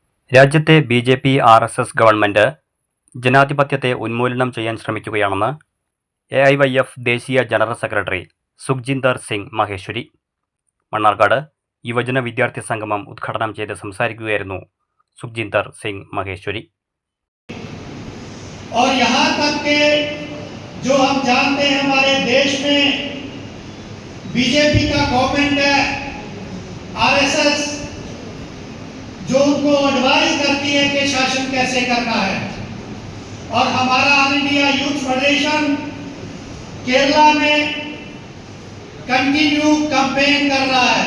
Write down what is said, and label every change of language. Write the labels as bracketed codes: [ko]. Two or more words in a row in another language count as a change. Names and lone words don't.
[ml] രാജ്യത്തെ ബി.ജെ.പി. ആർ.എസ്.എസ്. ഗവൺമെന്റ് ജനാധിപത്യത്തെ ഉന്മൂലനം ചെയ്യാൻ ശ്രമിക്കുകയാണെന്ന് എ.ഐ.വൈ.എഫ്. ദേശീയ ജനറൽ സെക്രട്ടറി സുഖ്ജിന്ദർ സിംഗ് മഹേശ്വരി. മണ്ണാർക്കാട് യുവജന വിദ്യാർത്ഥി സംഗമം ഉദ്ഘാടനം ചെയ്ത് സംസാരിക്കുകയായിരുന്നു സുഖ്ജിന്ദർ സിംഗ് മഹേശ്വരി. [hi] और यहाँ तक के जो हम जानते हैं हमारे देश में बीजेपी का गवर्नमेंट है, आरएसएस जो उनको एडवाइस करती है कि शासन कैसे करना है, और हमारा ऑल इंडिया यूथ फेडरेशन केरला में [en] continue campaign [hi] कर रहा है.